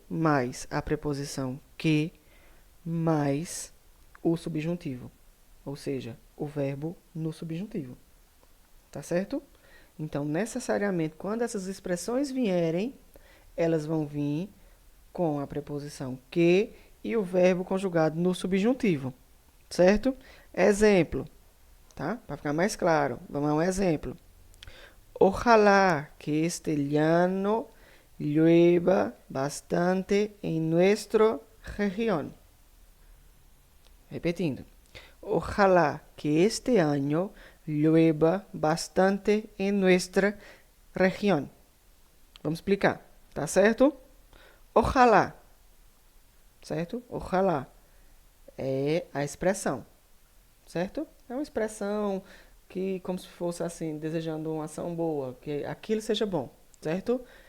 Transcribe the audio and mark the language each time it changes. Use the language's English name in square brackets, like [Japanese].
[Portuguese] Mais a preposição que, mais o subjuntivo, ou seja, o verbo no subjuntivo. Tá certo? Então, necessariamente, quando essas expressões vierem, elas vão vir com a preposição que e o verbo conjugado no subjuntivo. Certo? Exemplo, tá? Para ficar mais claro, vamos a um exemplo. [Spanish] Ojalá que este año llueva bastante en nuestra región. [Portuguese] Repetindo. [Spanish] Ojalá que este año llueva bastante en nuestra región. [Portuguese] Vamos explicar, tá certo? Ojalá, certo? Ojalá é a expressão, certo? É uma expressão que, como se fosse assim, desejando uma ação boa, que aquilo seja bom, certo?